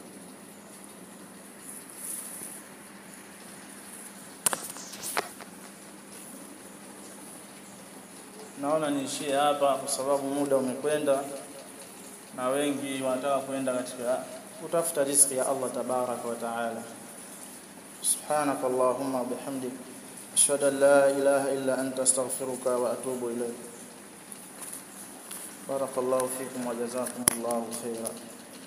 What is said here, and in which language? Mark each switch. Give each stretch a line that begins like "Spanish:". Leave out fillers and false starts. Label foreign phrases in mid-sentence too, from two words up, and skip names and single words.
Swahili: Naona niishie hapa kwa sababu muda umekwenda na wengi wanataka kwenda katika kutafuta riziki ya
Arabic: الله تبارك وتعالى. سبحانك اللهم بحمدك أشهد أن لا إله إلا أنت أستغفرك وأتوب إليك. بارك الله فيكم وجزاكم الله خيرا.